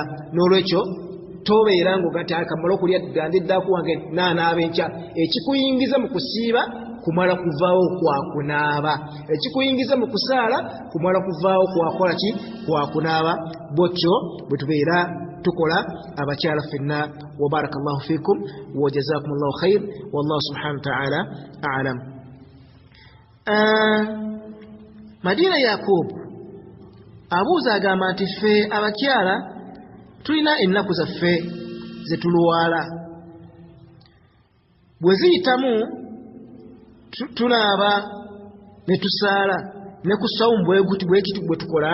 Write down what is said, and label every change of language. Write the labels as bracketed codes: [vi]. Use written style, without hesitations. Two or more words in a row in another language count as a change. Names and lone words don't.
[lg] N'olwekyo tobeera ng'oga nti akamala okulya gandiddaku wange naanaaba enkya. Ekikuyingiza mu kusiiba kumala kuvaawo kwa kunaaba, ekikuyingiza mu kusaala kumala kuvaawo kwakola ki kwa kunaaba. Bw'otyo bwe tubeera tukola abakyala ffenna. [ar] وبارك الله فيكم وجزاكم الله خيرا، والله سبحانه وتعالى أعلم. [lg] Madina Yakub abuuza agamba nti ffe abakyala tulina ennaku zaffe ze tulwala, bwe ziyitamu tunaaba ne tusaala ne ku sawumu bwe tukola.